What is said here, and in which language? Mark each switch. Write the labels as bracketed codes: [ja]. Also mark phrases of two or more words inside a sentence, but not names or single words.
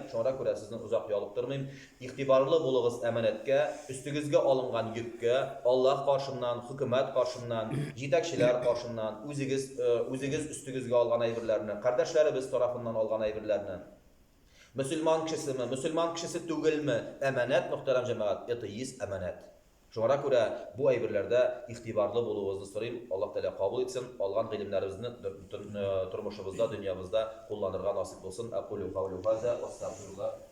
[tt] Шуңа күрә сезне узак ялыктырмыйм. Игътибарлы булыгыз әманәткә, өстегезгә алынган йөккә, Аллаһ каршыннан, хөкүмәт каршыннан, җитәкчеләр каршыннан, үзегез өстегезгә алган әйберләрне, кардәшләребез тарафыннан алган әйберләрне. Мөселман кешесе түгелме? Әманәт мөхтәрәм җәмәгать, [ru] это есть әманәт. [tt] Шуңа күрә бу әйберләрдә игътибарлы булуыгызны сорыйм. Аллаһ Тәала кабул итсен. Алган гыйлемнәребезне тормышыбызда, дөньябызда кулланырга насыйп булсын. [ar] أقول قولي هذا وأستغفر الله.